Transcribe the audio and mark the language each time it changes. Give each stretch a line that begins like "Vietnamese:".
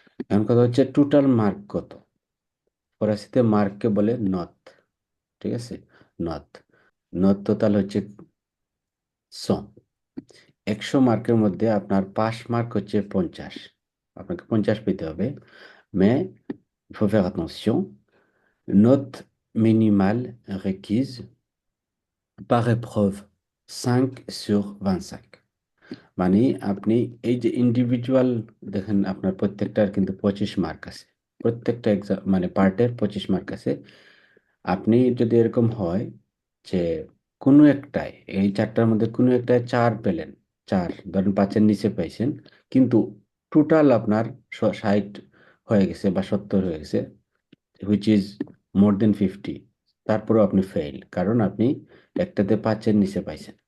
Bangla: এখন কথা হচ্ছে টোটাল মার্ক কত। ফরাসিতে মার্ককে বলে নথ। ঠিক আছে, নথ। নথ টোটাল হচ্ছে 100। 100 মার্কের মধ্যে আপনার পাস মার্ক হচ্ছে 50, আপনাকে 50 পেতে হবে।
French: মে il faut faire attention, note minimale requise par épreuve 5/25।
Bangla: মানে আপনি এই যে ইন্ডিভিজুয়াল, দেখেন আপনার প্রত্যেকটার কিন্তু 25 মার্ক আছে, প্রত্যেকটা এক্সাম মানে পার্টের 25 মার্ক আছে। আপনি যদি এরকম হয় যে কোনো একটায়, এই চারটার মধ্যে কোনো একটায় 4 পেলেন, 4 ধরেন 5-এর নিচে পাইছেন, কিন্তু টোটাল আপনার 60 হয়ে গেছে বা 70 হয়ে গেছে,
English: which is more than 50,
Bangla: তারপরেও আপনি ফেল, কারণ আপনি একটাতে 5-এর নিচে পাইছেন।